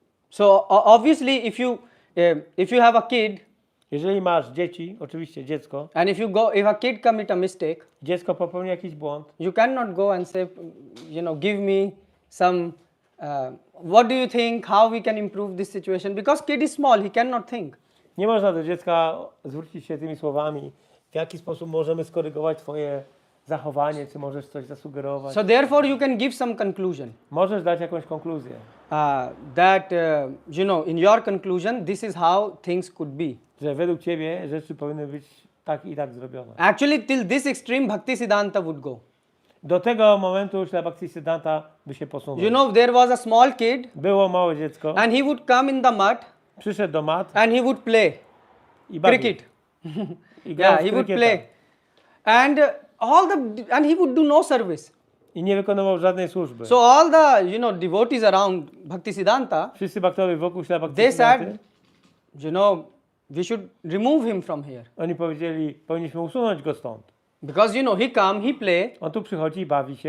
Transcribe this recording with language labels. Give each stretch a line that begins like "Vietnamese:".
English: So obviously if you have a kid,
Polish: jeżeli masz dzieci, oczywiście dziecko,
English: and if a kid commit a mistake,
Polish: dziecko popełni jakiś błąd,
English: you cannot go and say, give me some, what do you think, how we can improve this situation? Because kid is small, he cannot think.
Polish: nie można do dziecka zwrócić się tymi słowami, w jaki sposób możemy skorygować twoje zachowanie, czy możesz coś zasugerować.
English: So therefore you can give some conclusion.
Polish: Możesz dać jakąś konkluzję.
English: That in your conclusion, this is how things could be.
Polish: Że według ciebie rzeczy powinny być tak i tak zrobione.
English: Actually, till this extreme, Bhakti Siddhanta would go.
Polish: Do tego momentu Śla Bhakti Siddhanta by się posunął.
English: There was a small kid.
Polish: Było małe dziecko.
English: And he would come in the mud.
Polish: Przyszedł do mat.
English: And he would play.
Polish: I bawił.
English: Cricket.
Polish: I grał
English: he would
Polish: krykieta.
English: play. And and he would do no service.
Polish: I nie wykonywał żadnej służby.
English: So all the devotees around Bhakti Siddhanta,
Polish: wszyscy baktowie wokół Śla Bhakti
English: they
Polish: Siddhanty,
English: said, we should remove him from here.
Polish: oni powiedzieli, powinniśmy usunąć go stąd.
English: Because he come, he play.
Polish: On tu przychodzi, bawi się,